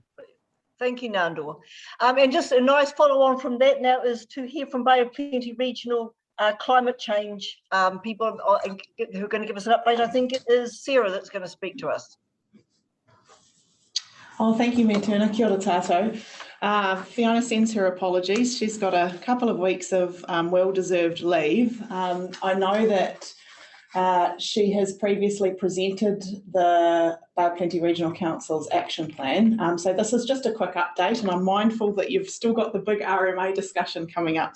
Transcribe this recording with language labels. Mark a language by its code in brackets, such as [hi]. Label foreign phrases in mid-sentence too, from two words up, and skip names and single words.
[en] Thank you, Nandor. And just a nice follow on from that now is to hear from Bay of Plenty regional climate change people who are going to give us an update. I think it is Sarah that's going to speak to us. Oh, thank you, Mayor Turner. [mi] Kia ora tātou. [en] Fiona sends her apologies. She's got a couple of weeks of well-deserved leave. I know that she has previously presented the Bay of Plenty Regional Council's action plan. So this is just a quick update, and I'm mindful that you've still got the big RMA discussion coming up.